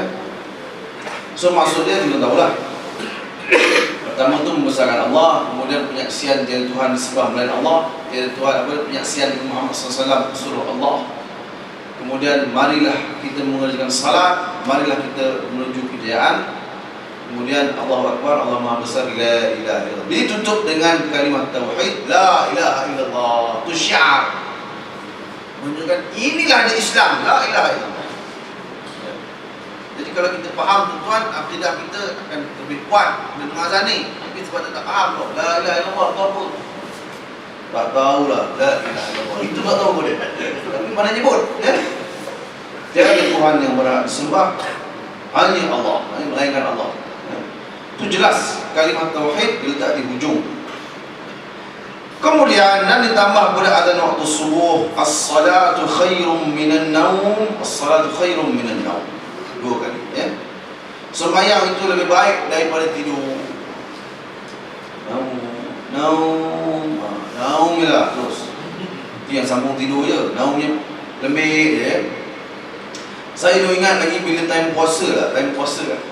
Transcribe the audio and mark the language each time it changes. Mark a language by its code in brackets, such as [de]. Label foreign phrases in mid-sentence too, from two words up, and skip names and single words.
[ms] So maksudnya kita tahulah. Pertama tu membesarkan Allah, kemudian penyaksian tiada Tuhan disembah melain Allah, tiada Tuhan penyaksian Muhammad SAW suruh Allah. Kemudian marilah kita mengerjakan salat, marilah kita menuju kejayaan. Kemudian [ar] الله أكبر, [ms] Allah Maha Besar, [ar] لا إله إلا الله. [ms] Ditutup dengan kalimat tauhid, [ar] لا إله إلا الله. [ms] Itu syiar. Menunjukkan inilah ada Islam, [ar] لا إله إلا الله. [ms] Jadi kalau kita faham tuan, akidah kita akan lebih kuat dan mengazani. Tapi sebab kita tak faham tu, [ar] لا إله إلا الله [ms] tu apa? Tak tahulah, [ar] لا إله إلا الله. [ms] Itu tak tahu pun dia. Tapi mana nyebut, ya? Tiada Tuhan yang berhak disembah, hanya Allah, hanya melainkan Allah. Itu jelas kalimat tauhid diletak di hujung. Kemudian dan ditambah pada azan waktu subuh, [ar] الصلاة خير من النوم, الصلاة خير من النوم. [ms] 2 kali ya. Sembahyang itu lebih baik daripada tidur. Naum lah terus. Itu yang sambung tidur je. Naumnya lembik je. Saya tu ingat lagi bila time puasa lah, time puasa lah.